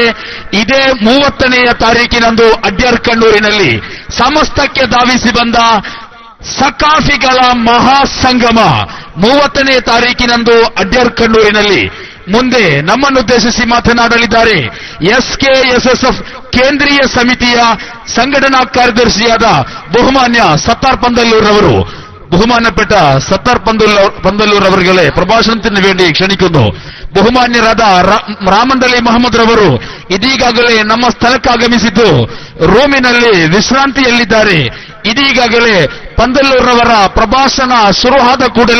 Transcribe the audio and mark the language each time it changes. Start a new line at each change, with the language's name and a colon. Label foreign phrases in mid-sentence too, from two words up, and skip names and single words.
Kannada: ಇದೇ 30ನೇ ತಾರೀಕಿನಂದು ಅಡ್ಯಾರ್ ಕಣ್ಣೂರಿನಲ್ಲಿ ಸಮಸ್ತಕ್ಕೆ ಧಾವಿಸಿ ಬಂದ ಸಕಾಫಿಗಳ ಮಹಾಸಂಗಮ 30ನೇ ತಾರೀಕಿನಂದು ಅಡ್ಯಾರ್ ಕಣ್ಣೂರಿನಲ್ಲಿ. ಮುಂದೆ ನಮ್ಮನ್ನುದ್ದೇಶಿಸಿ ಮಾತನಾಡಲಿದ್ದಾರೆ SKSSF ಕೇಂದ್ರೀಯ ಸಮಿತಿಯ ಸಂಘಟನಾ ಕಾರ್ಯದರ್ಶಿಯಾದ ಬಹುಮಾನ್ಯ ಸತ್ತಾರ್ പന്തല്ലൂർ.
Malayalam: ബഹുമാനപ്പെട്ട സത്താർ പന്തല്ലൂർ അവരുടെ പ്രഭാഷണത്തിന് വേണ്ടി ക്ഷണിക്കുന്നു.
Kannada: ബഹുമാന്യരാದ ರಾಮಂದಲಿ ಮಹಮ್ಮದ್ ರವರು ಇದೀಗಾಗಲೇ ನಮ್ಮ ಸ್ಥಳಕ್ಕಾಗಮಿಸಿದ್ದು ರೂಮಿನಲ್ಲಿ ವಿಶ್ರಾಂತಿಯಲ್ಲಿದ್ದಾರೆ. ಇದೀಗಾಗಲೇ ಪಂದಲ್ಲೂರವರ ಪ್ರಭಾಷಣ ಶುರುವಾದ ಕೂಡಲೇ